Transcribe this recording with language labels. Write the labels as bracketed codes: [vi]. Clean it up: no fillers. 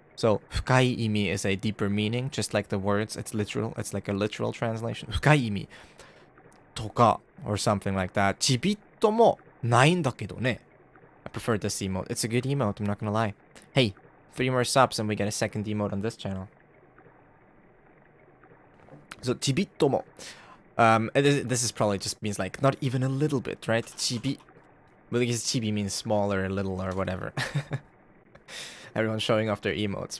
[en] So 深い意味 is a deeper meaning, just like the words. It's literal. It's like a literal translation. [ja] 深い意味とか [en] or something like that. [ja] ちびっともないんだけどね. [en] I prefer this emote. It's a good emote, I'm not gonna lie. Hey, 3 more subs and we get a second emote on this channel. So, chibitomo. This is probably just means like not even a little bit, right? Chibi. But because chibi means small or little or whatever. Everyone's showing off their emotes.